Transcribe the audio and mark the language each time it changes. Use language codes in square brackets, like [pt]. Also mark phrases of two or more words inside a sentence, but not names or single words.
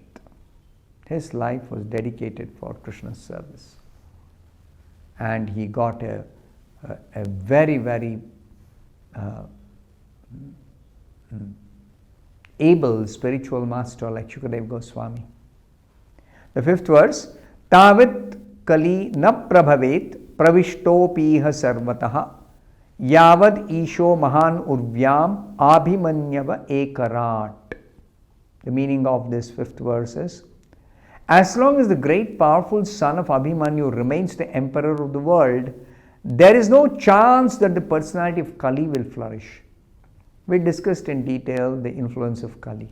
[en] His life was dedicated for Krishna's service. And he got a very, very able spiritual master like Shukadeva Goswami. The fifth verse, [sa] Tavit Kali na prabhavet pravishtopiha sarvataha yavad isho mahan urvyam abhimanyava ekarat. [en] The meaning of this fifth verse is, as long as the great powerful son of Abhimanyu remains the emperor of the world, there is no chance that the personality of Kali will flourish. We discussed in detail the influence of Kali.